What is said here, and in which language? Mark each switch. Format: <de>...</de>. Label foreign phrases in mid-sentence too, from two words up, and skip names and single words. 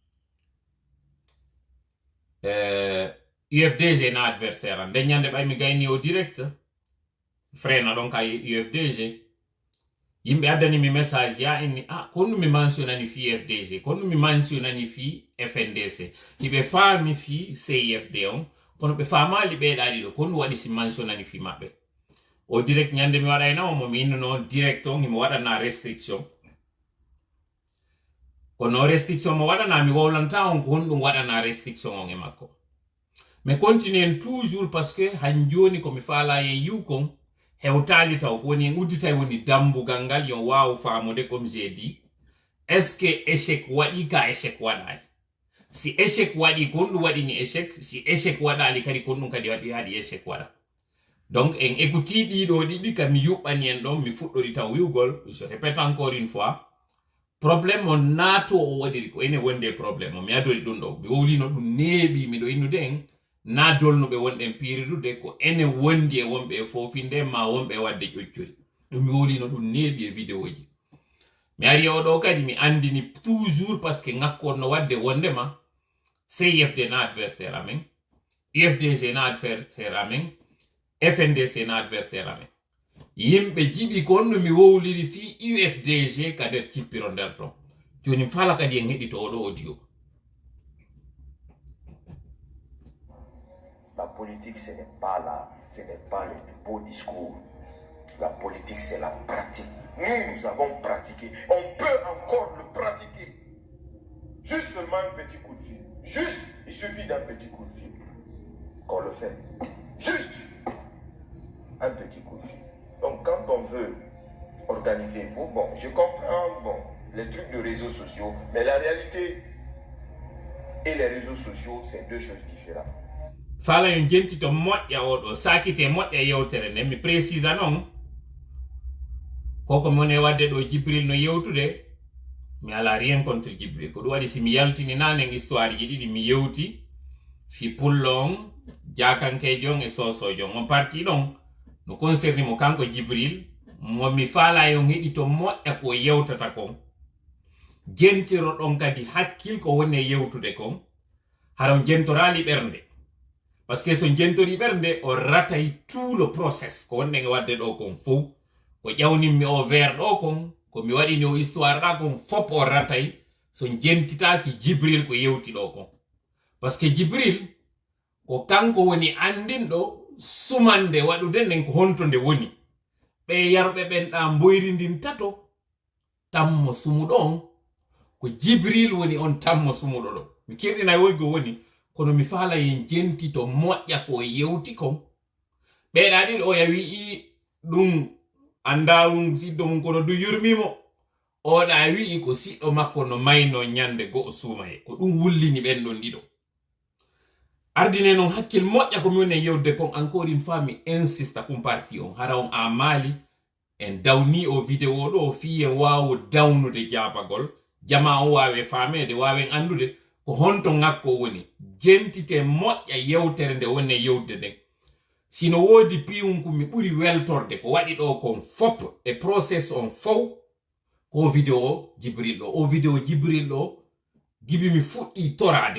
<ff>UFDG na adversaire am nde ñande ɓay mi gayni o direct frena ɗon ka UFDG yimɓe addani mi message ya inni konnu mi mentionani fi UFDG konnu mi mentionani fi FNDC hiɓe faami fi CIFD on kono ɓe faamali ɓeeɗa ɗiɗo konnu waɗi si mentionani fi maɓɓe o direct ñande mi waɗaynawo mo mi innuno direct on himo waɗana restriction kono restriction mo waɗana mi wowlanta on ko honɗum waɗana restriction on e makko</ff> <fr>mais continue toujours parce que</fr> <ff>han joni komi faala e yiw kon hewtali taw ko woni en udditay woni dambugal ngal yo wawu faamude</ff> <fr>comme j'ai dit est ce</fr> <ff>que échec waɗi ka échec waɗali si échec waɗi kon ɗum waɗini échec si échec waɗali kadi kon ɗum kadi waɗi haɗi échec waɗa donc en écouti ɗiɗo ɗiɗi kam mi yuɓɓani en ɗon mi fuɗɗori taw wiwgol</ff> <fr>je répète encore une fois problème</fr> <ff>o naato o waɗiri ko ene wonde probléme o mi adori ɗum ɗo mi wowlino ɗum neeɓi miɗo innude en na dolnuɓe wonɗen piiridude ko ene wondi e wonɓe e fofinde ma wonɓe wadde ƴoccori ɗum mi wowlino ɗum neeɓi e vidéo ji mi ari oɗo kadi mi andini</ff> <fr>toujours par ce que</fr> <ff>ngakkorno wadde wondema CIFD na adversaire amen UFDG na adversaire amen FNDC na adversaire amen yimɓe jiɓi ko onno mi wowliri fi UFDG ka nder cippiro nder ton joni fala kadi en heɗito oɗo audio.</ff> <fr>La politique, ce n'est pas le beau discours. La politique, c'est la pratique. Nous avons pratiqué. On peut encore le pratiquer. Juste seulement un petit coup de fil. Juste, il suffit d'un petit coup de fil. Qu'on le fait. Juste un petit coup de fil. Donc, quand on veut organiser, bon, je comprends, les trucs de réseaux sociaux, mais la réalité et les réseaux sociaux, c'est deux choses différentes.</fr> <ff>Fala yon jenti to moƴƴa oɗo sakite moƴƴa yewtere nde mi précisa non koko mone wadde ɗo Jibril no yewtude mi ala</ff> <fr>rien contre</fr> <ff>Jibril ko ɗum waɗi si mi yaltini nanen histoire ji ɗiɗi mi yewti fi pullo on jakankejo on e sosojo on parti ɗon no concerni mo kanko Jibril mo mi faala yon heɗi to moƴƴa ko yewtata kon jentiro ɗon kadi hakkil ko woni e yewtude kon haron jentorali ɓernde</ff> <fr>parce que</fr> <ff>so jentori ɓernde o ratay</ff> <fr>tout le process</fr> <ff>ko wonɗen e wadde ɗo kon fof ko ƴawnimmi o vers ɗo kon ko mi waɗini o histoire ɗa kon fop o ratay so jentitaki Jibril ko yewti ɗo kon</ff> <fr>parce que</fr> <ff>Jibril ko kanko woni andinɗo sumande waɗude nden ko honto nde woni ɓe yarɓe ɓen ɗa mboyrindin tato tammo sumuɗo on ko Jibril woni on tammo sumuɗo ɗo mi kirɗinay woygo woni kono mi faala yen jenti to moƴƴa ko yewti kon ɓeeɗa ɗiɗo o ya wi'i ɗum anda ɗum siɗɗo mum kono du yurmimo oɗa wi'i ko siɗɗo makko no mayno ñande go'o suumaye ko ɗum wullini ɓen ɗon ɗiɗo ardine noon hakkil moƴƴa ko mi woni e yewde kon</ff> <fr>encore une fois</fr> <ff>mi insista kum parti on hara on a maali en dawni o vidéo ɗo fi en wawo dawnude jabagol jama o wawe famede wawen andude ko honto ngakko woni jentite moƴƴa yewtere nde wonne yewde nden sino wodi piwum ko mi ɓuri weltorde ko waɗi ɗo kon fop e process on fow ko vidéo Jibril ɗo o vidéo Jibril ɗo gibi mi fuɗɗi torade</ff>